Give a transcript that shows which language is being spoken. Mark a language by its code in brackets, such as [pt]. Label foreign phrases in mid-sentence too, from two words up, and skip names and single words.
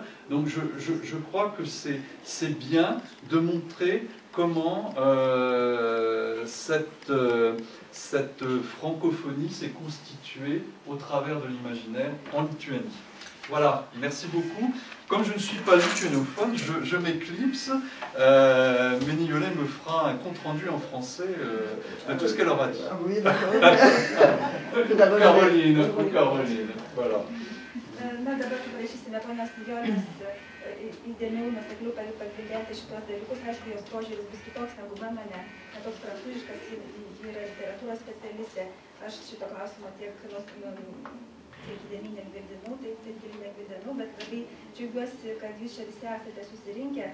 [fr] Donc je crois que c'est bien de montrer comment cette francophonie s'est constituée au travers de l'imaginaire en Lituanie. Voilà, merci beaucoup. Comme je ne suis pas lituanophone, je m'éclipse, mais Niolet me fera un compte-rendu en français de tout ce qu'elle aura dit. Oui, d'accord. Caroline, voilà. [lt] Na, dabar paprašysime ponios Nijolės įdėmiau, nuosekliau pakalbėti šitos dalykus. Aišku, jos požiūris bus kitoks negu mano, ne toks prancūziškas, ji yra literatūros specialistė. Aš šito klausimo tiek įdėmiai negvildenau, bet labai džiaugiuosi, kad jūs čia visi esate susirinkę.